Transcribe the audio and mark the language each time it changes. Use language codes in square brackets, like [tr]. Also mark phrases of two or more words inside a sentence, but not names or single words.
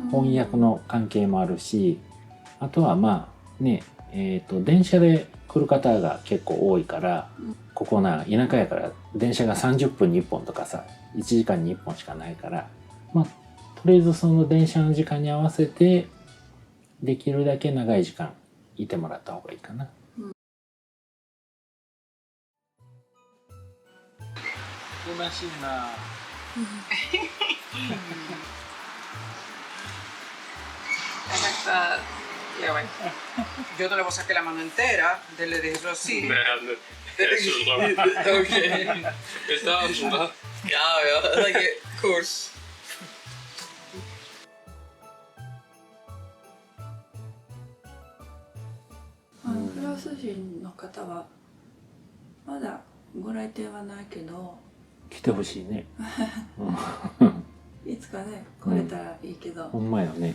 [ja] 翻訳の関係もあるし、あとは電車で来る方が結構多いから、ここ田舎やから電車が30分に1本とかさ、1時間に1本しかないから、とりあえずその電車の時間に合わせてできるだけ長い時間いてもらった方がいいかな。悲しいな。 [es] Ya bueno. Yo no le saqué la mano entera, le dije eso así. Okay. Estaba chula. [en] Ja, like it, of course. [ja] フランス人の方はまだご来店はないけど来てほしいね。いつかね来れたらいいけど、ほんまよね。